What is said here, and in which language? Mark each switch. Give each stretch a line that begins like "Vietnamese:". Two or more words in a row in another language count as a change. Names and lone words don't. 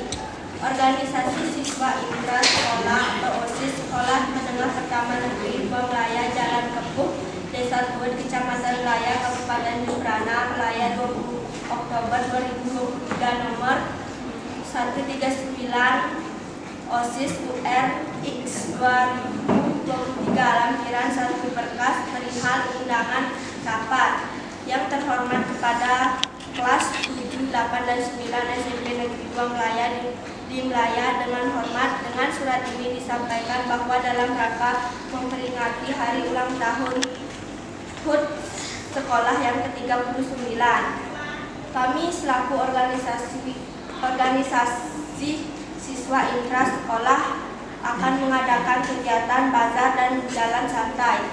Indonesian: Organisasi Siswa Intra Sekolah atau OSIS Sekolah Menengah Pertama Negeri 2 Melaya, Jalan Kepuh, Desa Tuut, Kecamatan Melaya, Kabupaten Jembrana, Melaya, 20 Oktober 2023, nomor 139 OSIS UR X 2023, lampiran 1 berkas perihal undangan rapat. Yang terhormat kepada kelas 7, 8, dan 9 SMP Negeri 2 Melaya di Melaya, dengan hormat, dengan surat ini disampaikan bahwa dalam rangka memperingati hari ulang tahun HUT sekolah yang ke-39, kami selaku organisasi siswa intra sekolah akan mengadakan kegiatan bazar dan jalan santai.